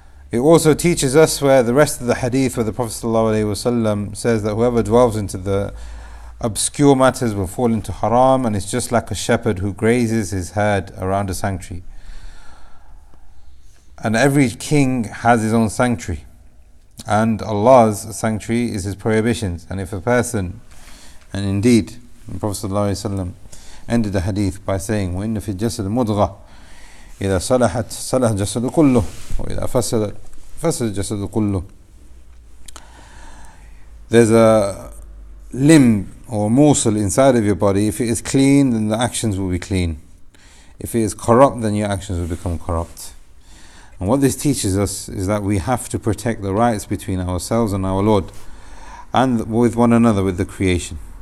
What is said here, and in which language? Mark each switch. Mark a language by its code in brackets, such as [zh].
[en] It also teaches us, where the rest of the hadith, where the Prophet ﷺ says that whoever dwells into the obscure matters will fall into haram, and it's just like a shepherd who grazes his herd around a sanctuary. And every king has his own sanctuary, and Allah's sanctuary is His prohibitions. And if a person, and indeed the Prophet ﷺ ended the hadith by saying, [ar] وَإِنَّ فِي الْجَسَدِ مُضْغَةً إِذَا صَلَحَتْ صَلَحَ الْجَسَدُ كُلُّهُ وَإِذَا فَسَدَتْ فَسَدَ الْجَسَدُ كُلُّهُ. [en] There's a limb or morsel inside of your body. If it is clean, then the actions will be clean. If it is corrupt, then your actions will become corrupt. And what this teaches us is that we have to protect the rights between ourselves and our Lord, and with one another, with the creation.